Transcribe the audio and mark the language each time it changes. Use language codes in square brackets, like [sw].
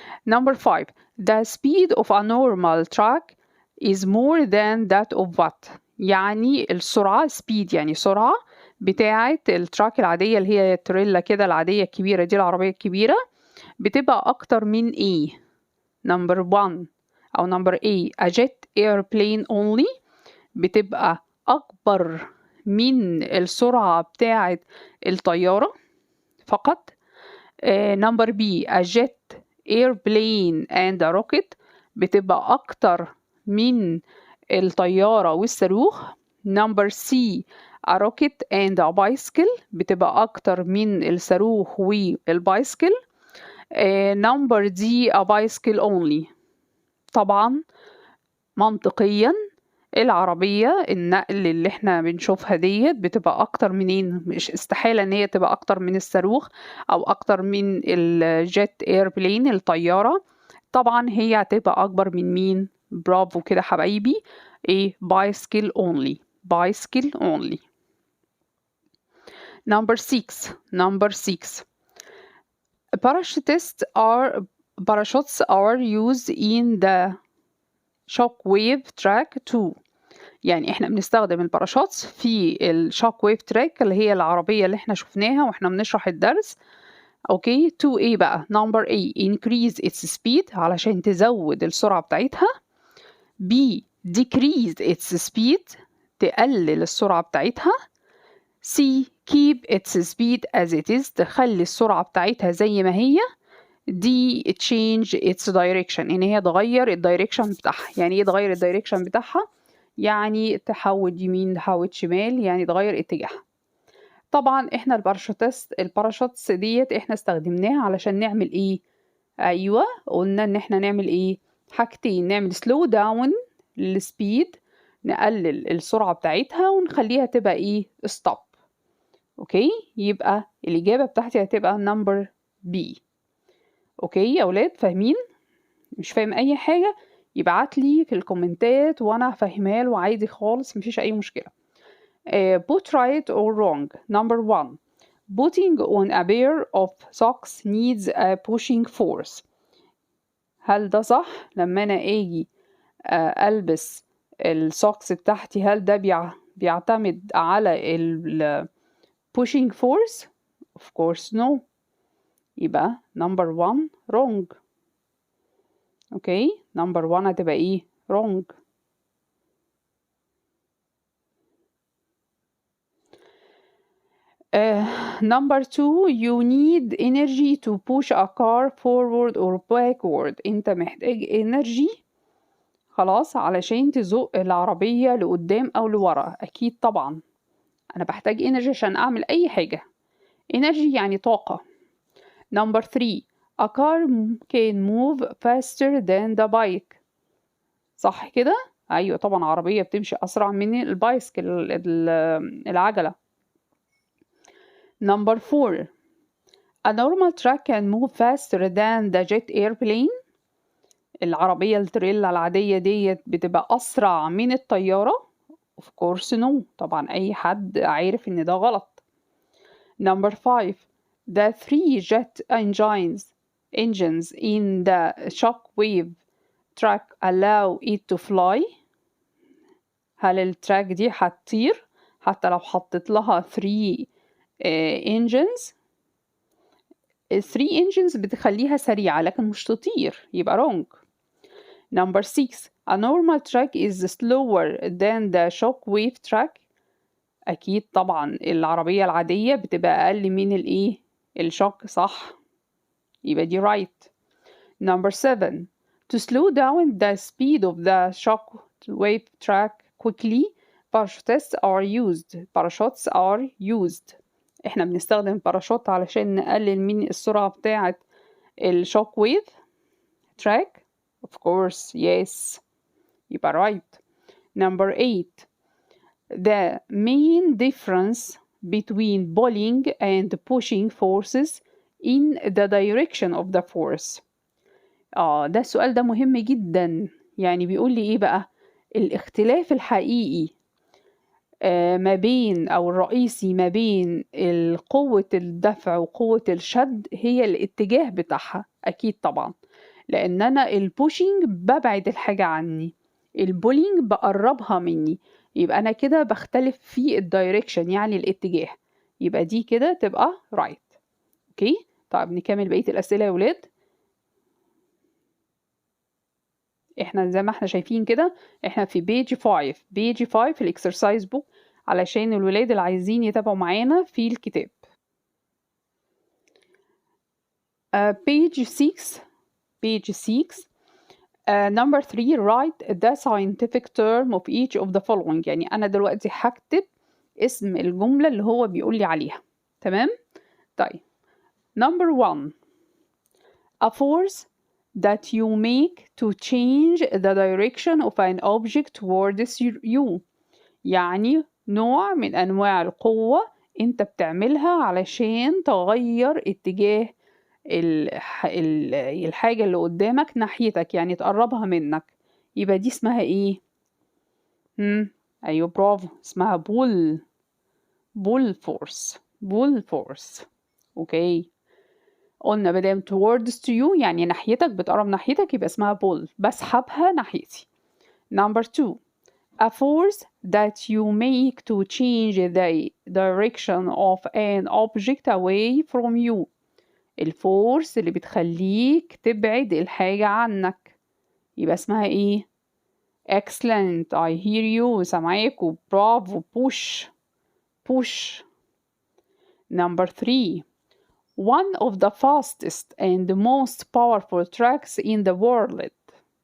[en] number 5 the speed of a normal truck is more than that of what؟ [ar] يعني السرعة speed يعني سرعة بتاعة التراك العادية اللي هي التريلا كده العادية الكبيرة دي، العربية الكبيرة، بتبقى أكتر من إيه؟ number 1 أو [en] number A a jet airplane only، [ar] بتبقى أكبر من السرعة بتاعة الطيارة فقط. [en] number B a jet airplane and a rocket، [ar] بتبقى أكتر من الطيارة والصاروخ. [en] number C a rocket and a bicycle، [ar] بتبقى أكتر من الصاروخ والبايسكل. number D [en] a bicycle only. [ar] طبعا منطقيا العربية النقل اللي احنا بنشوفها ديت بتبقى اكتر منين؟ مش استحالة ان هي تبقى اكتر من الصاروخ او اكتر من الجيت ايربلين الطيارة. طبعا هي هتبقى اكبر من مين؟ برافو كده حبايبي. [en] ايه؟ bicycle only. bicycle only. number 6 parachutes are used in the shockwave track too. [ar] يعني احنا بنستخدم الباراشوتس في الشوك ويف تراك اللي هي العربية اللي احنا شفناها واحنا بنشرح الدرس. اوكي تو ايه بقى؟ نمبر A [en] increase its speed [ar] علشان تزود السرعة بتاعتها. [en] B decrease its speed [ar] تقلل السرعة بتاعتها. [en] C keep its speed as it is [ar] تخلي السرعة بتاعتها زي ما هي. D [en] change its direction [ar] ان هي تغير الدايركشن بتاعها. يعني ايه تغير الدايركشن بتاعها؟ يعني تحود يمين تحود شمال، يعني تغير اتجاهها. طبعا احنا الباراشوتس ديت احنا استخدمناها علشان نعمل ايه؟ أيوة، قلنا إن احنا نعمل إيه؟ حاجتين، نعمل [en] slow down [ar] للسبيد، نقلل السرعة بتاعتها ونخليها تبقى إيه؟ stop. أوكي؟ يبقى الإجابة بتاعتي هتبقى number B. أوكي يا أولاد، فاهمين؟ مش فاهم أي حاجة يبعتلي في الكومنتات وأنا هفهمها له عادي خالص، مفيش أي مشكلة. [en] Put right or wrong. Number 1. Putting on a pair of socks needs a pushing force. [ar] هل ده صح؟ لما أنا أجي ألبس السوكس بتاعتي، هل ده بيعتمد على ال pushing force؟ [en] Of course no. يبقى number 1 wrong. [ar] أوكي، number 1 هتبقى إيه؟ wrong. [en] Number 2. You need energy to push a car forward or backward. [ar] انت محتاج energy خلاص علشان تزق العربية لقدام او لورا. اكيد طبعا انا بحتاج energy عشان اعمل اي حاجة. energy يعني طاقة. [en] Number 3. A car can move faster than the bike. [ar] صح كده؟ ايوه طبعا، عربية بتمشي اسرع من البايسكل، العجلة. [en] Number 4. A normal truck can move faster than the jet airplane. [ar] العربية التريلا العادية ديت بتبقى أسرع من الطيارة. [en] Of course no. [ar] طبعا أي حد عارف إن ده غلط. [en] Number 5. The 3 jet engines in the shockwave track allow it to fly. [ar] هل التراك دي هتطير حتى لو حطيت لها 3 engines؟ ال 3 engines بتخليها سريعة لكن مش تطير، يبقى wrong. [en] Number 6. A normal track is slower than the shockwave track. [ar] أكيد طبعا العربية العادية بتبقى أقل من الإيه؟ الشوك، صح؟ يبقى دي right. [en] Number 7. To slow down the speed of the shockwave track quickly, parachutes are used. Parachutes are used. [ar] احنا بنستخدم باراشوت علشان نقلل من السرعة بتاعة الشوك ويف تراك. [en] Of course yes. يبقى right. Number 8. The main difference between pulling and pushing forces in the direction of the force. [ar] ده السؤال ده مهم جدا. يعني بيقول لي ايه بقى؟ الاختلاف الحقيقي ما بين أو الرئيسي ما بين قوة الدفع وقوة الشد هي الاتجاه بتاعها. أكيد طبعا، لأن أنا البوشينج ببعد الحاجة عني، البولينج بقربها مني، يبقى أنا كده بختلف في الدايركشن يعني الاتجاه. يبقى دي كده تبقى right. أوكي، طيب نكمل بقية الأسئلة يا ولاد. احنا زي ما احنا شايفين كده احنا في page 5 في الاكسرسايز بوك علشان الولاد اللي عايزين يتابعوا معانا في الكتاب. [en] page 6 number 3 write the scientific term of each of the following. [ar] يعني أنا دلوقتي هكتب اسم الجملة اللي هو بيقول لي عليها. تمام؟ طيب number 1. [en] A force that you make to change the direction of an object towards you. [ar] يعني نوع من أنواع القوة أنت بتعملها علشان تغير اتجاه الحاجة اللي قدامك ناحيتك، يعني تقربها منك. يبقى دي اسمها ايه؟ أيوة برافو، اسمها بول فورس. اوكي، قلنا مادام towards to you يعني ناحيتك، بتقرب ناحيتك، يبقى اسمها بول، بسحبها ناحيتي. [en] Number 2. A force that you make to change the direction of an object away from you. [ar] الفورس اللي بتخليك تبعد الحاجة عنك، يبقى اسمها ايه؟ [en] excellent, I hear you، [ar] سامعاكوا، برافو، push. [en] Number 3. One of the fastest and most powerful tracks in the world.